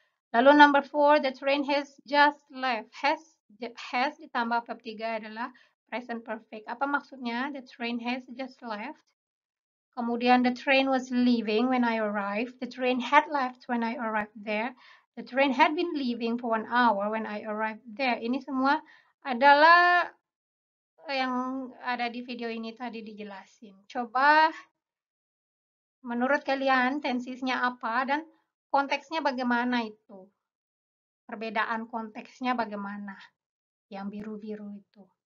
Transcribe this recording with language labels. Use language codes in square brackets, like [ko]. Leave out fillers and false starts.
[en] Lalu number 4, the train has just left. [id] Has ditambah verb 3 adalah present perfect. Apa maksudnya? [en] The train has just left. Kemudian the train was leaving when I arrived. The train had left when I arrived there. The train had been leaving for 1 hour when I arrived there. [id] Ini semua adalah yang ada di video ini tadi dijelasin. Coba menurut kalian tensesnya apa dan konteksnya bagaimana itu? Perbedaan konteksnya bagaimana? Yang biru-biru itu.